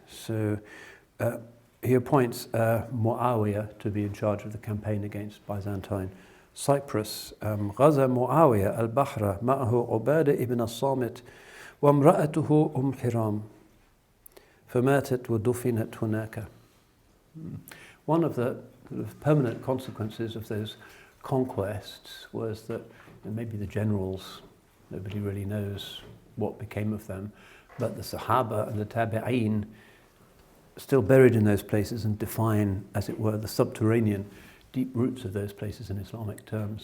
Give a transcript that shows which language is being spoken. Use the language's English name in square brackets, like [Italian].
[English] So he appoints Muawiyah to be in charge of the campaign against Byzantine Cyprus. [Arabic] غزا معاوية البحر معه عبادة ابن الصامت وامرأته حرام فماتت ودفنت هناك. [English] One of the permanent consequences of those conquests was that maybe the generals, nobody really knows what became of them, but the Sahaba and the Tabi'een still buried in those places and define, as it were, the subterranean deep roots of those places in Islamic terms.